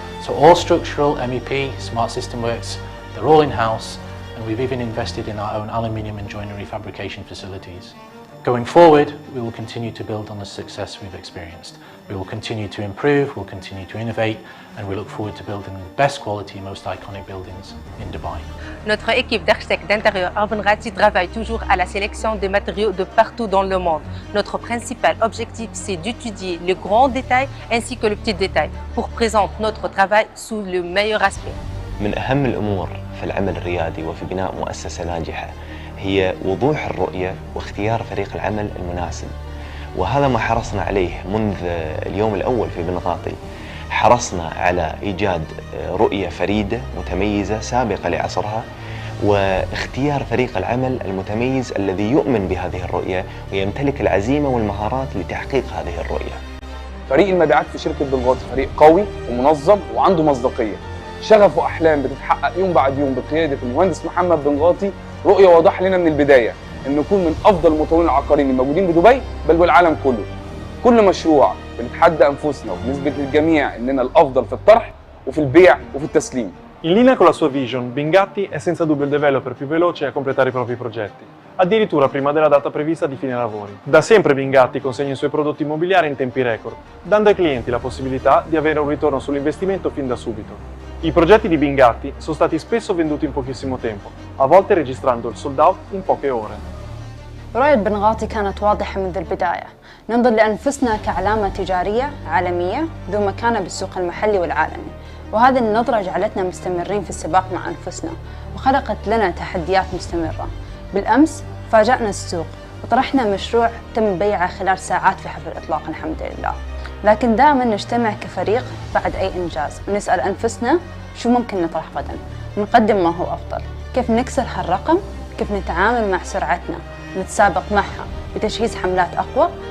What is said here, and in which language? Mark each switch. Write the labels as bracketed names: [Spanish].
[English] So all structural, MEP, smart system works, they're all in-house, and we've even invested in our own aluminium and joinery fabrication facilities. Going forward, we will continue to build on the success we've experienced. We will continue to improve, we'll continue to innovate, and we look forward to building the best quality, most iconic buildings in Dubai. [French] Notre équipe d'architectes d'intérieur à Binghatti travaille toujours à la sélection des matériaux de partout dans le monde. Notre principal objectif, c'est d'étudier les grands détails ainsi que les petits détails pour présenter notre travail sous le meilleur aspect. [Arabic] من أهم الأمور في العمل الريادي وفي بناء مؤسسة ناجحة هي وضوح الرؤية واختيار فريق العمل المناسب، وهذا ما حرصنا عليه منذ اليوم الأول في بنغاطي. حرصنا على إيجاد رؤية فريدة متميزة سابقة لعصرها، واختيار فريق العمل المتميز الذي يؤمن بهذه الرؤية ويمتلك العزيمة والمهارات لتحقيق هذه الرؤية. فريق المبيعات في شركة بنغاطي فريق قوي ومنظم وعنده مصداقية، شغف وأحلام بتتحقق يوم بعد يوم بقيادة المهندس محمد بنغاطي. رؤية واضحة لنا من البداية أن نكون من أفضل المطورين العقاريين الموجودين بدبي بل والعالم كله. كل مشروع بنتحدى أنفسنا وبنثبت للجميع أننا الأفضل في الطرح وفي البيع وفي التسليم. [Italian] In linea con la sua vision, Binghatti è senza dubbio il developer più veloce a completare i propri progetti, addirittura prima della data prevista di fine lavori. Da sempre Binghatti consegna i suoi prodotti immobiliari in tempi record, dando ai clienti la possibilità di avere un ritorno sull'investimento fin da subito. I progetti di Binghatti sono stati spesso venduti in pochissimo tempo, a volte registrando il sold out in poche ore. [Arabic] رؤية بنغاطي كانت واضحة منذ البداية، ننظر لأنفسنا كعلامة تجارية عالمية ذو مكانة بالسوق المحلي والعالمي، وهذه النظرة جعلتنا مستمرين في السباق مع أنفسنا وخلقت لنا تحديات مستمرة. بالأمس فاجأنا السوق وطرحنا مشروع تم بيعه خلال ساعات في حفل الإطلاق الحمد لله، لكن دائما نجتمع كفريق بعد أي إنجاز ونسأل أنفسنا شو ممكن نطرح غدا، ونقدم ما هو أفضل، كيف نكسر هالرقم، كيف نتعامل مع سرعتنا ونتسابق معها بتجهيز حملات أقوى،